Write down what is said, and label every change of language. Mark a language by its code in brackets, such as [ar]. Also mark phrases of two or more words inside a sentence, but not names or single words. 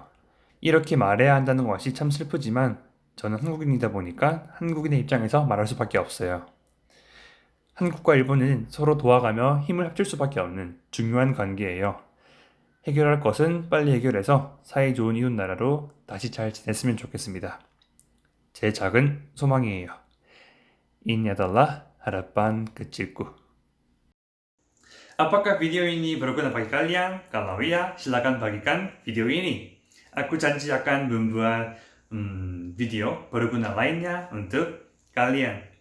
[ko] 이렇게 말해야 한다는 것이 참 슬프지만 저는 한국인이다 보니까 한국인의 입장에서 말할 수밖에 없어요. 한국과 일본은 서로 도와가며 힘을 합칠 수밖에 없는 중요한 관계예요. 해결할 것은 빨리 해결해서 사이 좋은 이웃 나라로 다시 잘 지냈으면 좋겠습니다. 제 작은 소망이에요. [id] Ini adalah harapan kecilku. Apakah video ini berguna bagi kalian? Kalau iya, silakan bagikan video ini. Aku janji akan membuat video berguna lainnya untuk kalian.